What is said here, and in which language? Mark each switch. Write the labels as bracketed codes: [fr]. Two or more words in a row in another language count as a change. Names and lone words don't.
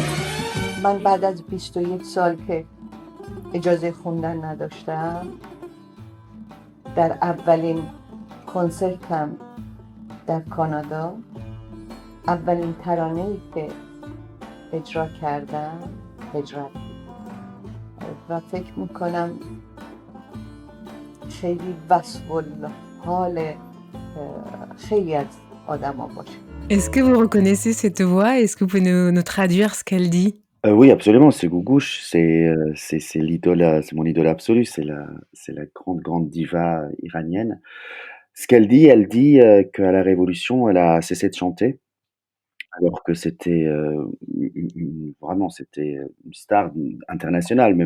[fa] من بعد از 21 سال که اجازه خوندن نداشتم در اولین کنسرتم در کانادا اولین ترانه‌ای که اجرا کردم هجرت و فکر میکنم خیلی وصف الحال خیلی از آدما باشه. [fr] Est-ce que vous reconnaissez cette voix? Est-ce que vous pouvez nous traduire ce qu'elle dit? Oui, absolument, c'est Gougouche, c'est l'idole, c'est mon idole absolue, c'est la grande diva iranienne. Ce qu'elle dit, qu'à la Révolution, elle a cessé de chanter, alors que c'était, vraiment, c'était, une star internationale même.